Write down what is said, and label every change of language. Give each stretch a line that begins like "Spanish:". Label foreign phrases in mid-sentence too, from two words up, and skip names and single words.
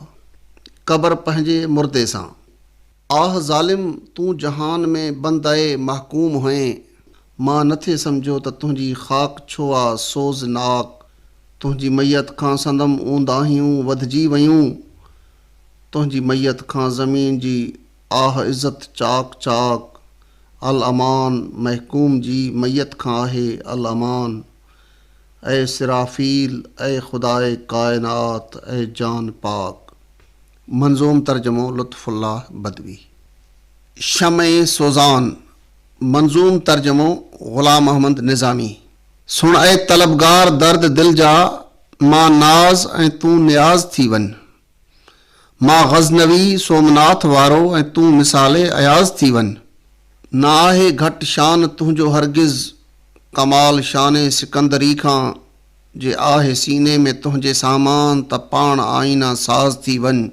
Sindhi: क़बर पंहिंजे मुर्दे सां। आह ज़ालिम तूं जहान में बंदे महकूम हुएं, मां नथे सम्झो त तुंहिंजी ख़ाक छो आ सोज़नाक। तुंहिंजी मैयत खां संदम ऊंदाहियूं वधिजी वयूं, तुंहिंजी मैयत खां ज़मीन जी आह इज़त चाक चाक।
Arabic: الأمان
Sindhi: महकूम जी मैयत खां आहे
Arabic: الأمان.
Sindhi: ऐ सिराफ़ील ऐ खुदाए कायनात ऐ जान पाक। मंज़ूम तर्जमो लुत्फ़ुल्लाह बदवी। शमे सोज़ान। मंज़ूम तर्जमो ग़ुलाम अहमद निज़ामी। सुण ऐं तलबगार दर्द दिल जा, मां नाज़ ऐं तूं नियाज़ थी वञ। मां ग़ज़नवी सोमनाथ वारो ऐं तूं मिसाले अयाज़ थी वञ। ना आहे घटि शान तुंहिंजो हरगिज़ कमाल शाने सिकंदरी खां, जे आहे सीने में तुंहिंजे सामान त पाण आईना साज़ थी वञ।